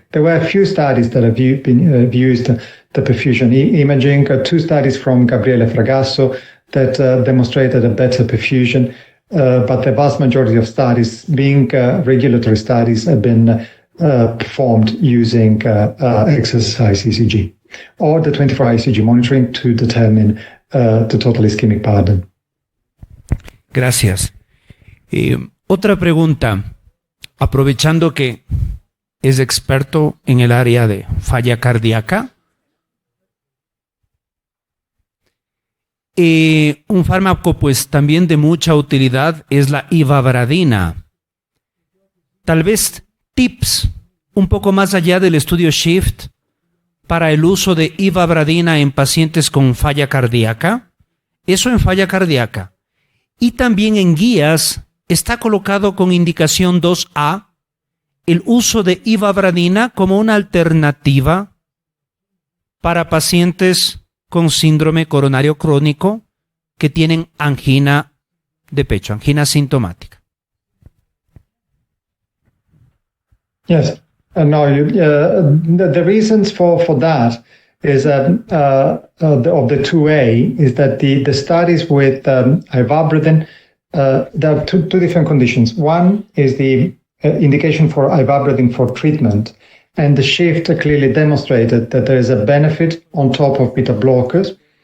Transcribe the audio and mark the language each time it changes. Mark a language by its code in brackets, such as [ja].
[en] There were a few studies that have used the perfusion imaging, two studies from Gabriele Fragasso that demonstrated a better perfusion, but the vast majority of studies, being regulatory studies, have been performed using exercise ECG or the 24-hour ECG monitoring to determine the total ischemic burden. [es] Gracias. Otra pregunta, aprovechando que es experto en el área de falla cardíaca. Un fármaco pues también de mucha utilidad es la ivabradina. Tal vez tips un poco más allá del estudio SHIFT para el uso de ivabradina en pacientes con falla cardíaca. Eso en falla cardíaca. Y también en guías está colocado con indicación 2A el uso de ivabradina como una alternativa para pacientes con síndrome coronario crónico que tienen angina de pecho, angina sintomática. [en] Yes, the reasons for that is of the 2A is that the studies with ivabradine, there are two different conditions. One is the indication for ivabradine for treatment, and the SHIFT clearly demonstrated that there is a benefit on top of beta blockers.